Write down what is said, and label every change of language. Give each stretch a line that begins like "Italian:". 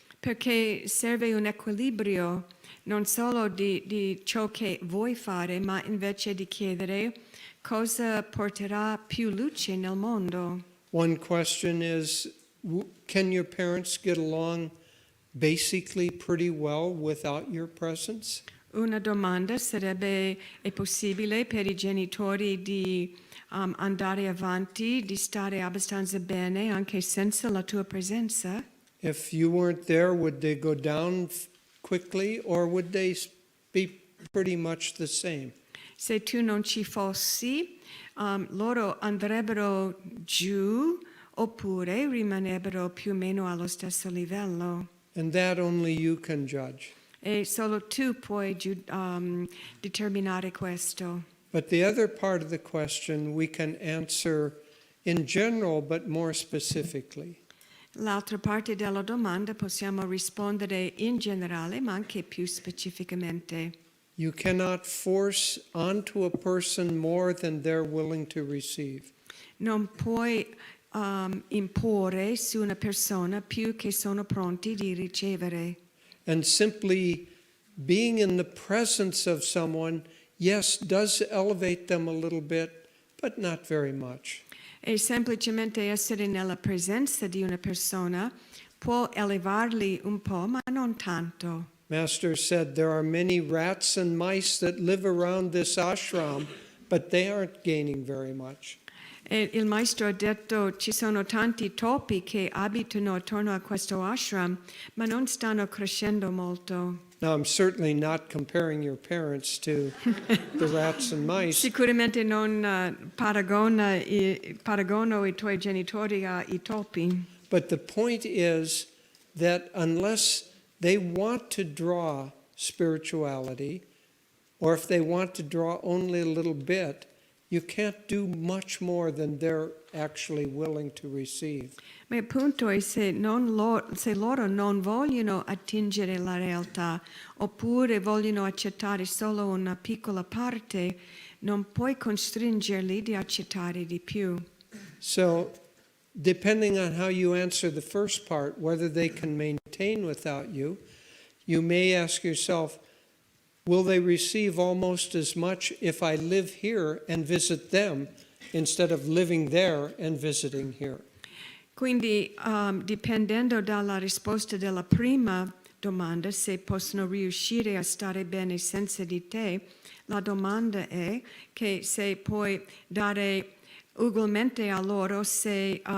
Italian: Perché serve un equilibrio non solo di ciò che vuoi fare, ma invece di chiedere cosa porterà più luce nel mondo.
English: One question is, can your parents get along basically pretty well without your presence?
Italian: Una domanda sarebbe: è possibile per i genitori di andare avanti, di stare abbastanza bene anche senza la tua presenza?
English: If you weren't there, would they go down quickly or would they be pretty much the same?
Italian: Se tu non ci fossi, loro andrebbero giù oppure rimanebbero più o meno allo stesso livello.
English: And that only you can judge.
Italian: E solo tu puoi determinare questo.
English: But the other part of the question we can answer in general, but more specifically.
Italian: L'altra parte della domanda possiamo rispondere in generale, ma anche più specificamente.
English: You cannot force onto a person more than they're willing to receive.
Italian: Non puoi imporre su una persona più che sono pronti di ricevere.
English: And simply being in the presence of someone, yes, does elevate them a little bit, but not very much.
Italian: E semplicemente essere nella presenza di una persona può elevarli un po', ma non tanto.
English: Master said there are many rats and mice that live around this ashram, but they aren't gaining very much.
Italian: E il maestro ha detto: ci sono tanti topi che abitano attorno a questo ashram, ma non stanno crescendo molto.
English: Now, I'm certainly not comparing your parents to the rats and mice,
Italian: Sicuramente non paragono i tuoi genitori ai topi.
English: but the point is that unless they want to draw spirituality, or if they want to draw only a little bit, you can't do much more than they're actually willing to receive.
Italian: Ma il punto è se loro non vogliono attingere la realtà oppure vogliono accettare solo una piccola parte, non puoi costringerli di accettare di più.
English: So, depending on how you answer the first part, whether they can maintain without you, you may ask yourself, will they receive almost as much if I live here and visit them instead of living there and visiting here?
Italian: Quindi, dipendendo dalla risposta della prima domanda, se possono riuscire a stare bene senza di te, la domanda è che se puoi dare ugualmente a loro, se